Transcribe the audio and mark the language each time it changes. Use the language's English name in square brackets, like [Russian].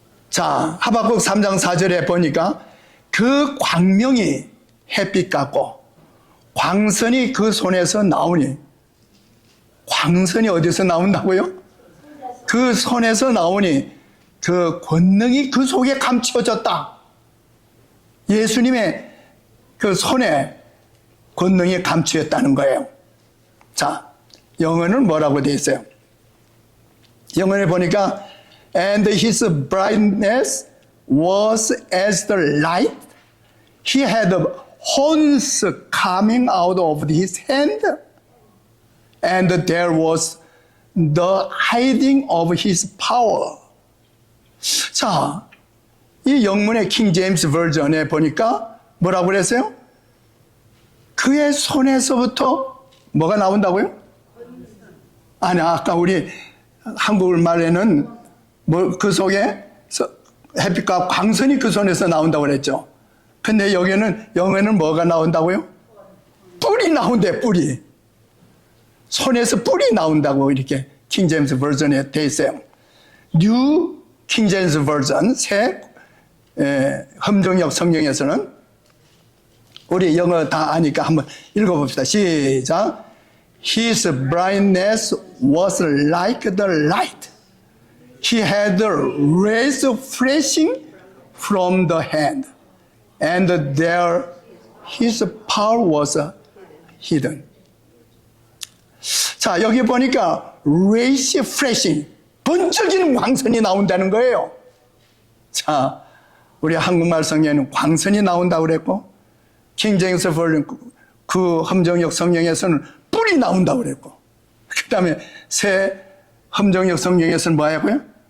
[Korean] 자, 하박국 3장 4절에 보니까 그 광명이 햇빛 같고 광선이 그 손에서 나오니, 광선이 어디서 나온다고요? 그 손에서 나오니 그 권능이 그 속에 감추어졌다. 예수님의 그 손에 권능이 감추었다는 거예요. 자, 영어는 뭐라고 되어 있어요? 영어에 보니까 [English] And his brightness was as the light. He had horns coming out of his hand. And there was the hiding of his power. [Korean] 자, 이 영문의 킹 제임스 버전에 보니까 뭐라고 그랬어요? 그의 손에서부터 뭐가 나온다고요? 아니, 아까 우리 한국말에는 그 속에 햇빛과 광선이 그 손에서 나온다고 그랬죠. 근데 여기는 영어에는 뭐가 나온다고요? 뿔이 나온대, 뿔이. 손에서 뿔이 나온다고 이렇게 킹 제임스 버전에 돼 있어요. 뉴 킹 제임스 버전, 새 험정역 성경에서는 우리 영어 다 아니까 한번 읽어봅시다. 시작. [English] His brightness was like the light. He had rays flashing from the hand. And there his power was hidden. [Korean] 자, 여기 보니까 rays flashing, 번쩍이는 광선이 나온다는 거예요. 자, 우리 한국말 성경에는 광선이 나온다고 그랬고, 킹 제임스 버전 그 험정역 성경에서는 뿔이 나온다고 그랬고, 그 다음에 새 험정역 성경에서는 뭐라고요?